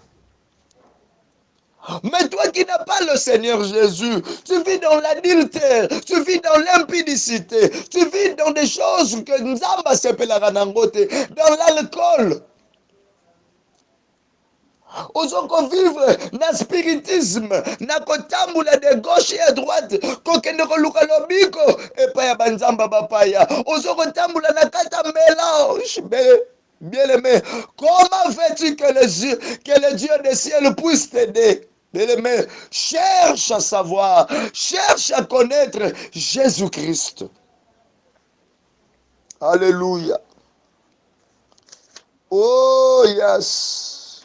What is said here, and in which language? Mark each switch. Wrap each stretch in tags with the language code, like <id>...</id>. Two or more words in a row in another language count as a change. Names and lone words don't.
<fr>Mais toi qui n'as pas le Seigneur Jésus, tu vis dans l'adultère, tu vis dans l'impudicité, tu vis dans des choses que Nzamba s'appelle dans l'alcool.</fr> <ln>Ozoko vivre na spiritisme, na kotambula</ln> <fr>de gauche et à droite,</fr> <ln>kokende koluka lobiko, epa ya banzamba bapaya. Ozoko tambula na kata mélange.</ln> <fr>Bien aimé, comment veux-tu que le Dieu des ciels puisse t'aider? Bien aimé, cherche à savoir, cherche à connaître Jésus-Christ. Alléluia.</fr> <en>Oh yes.</en>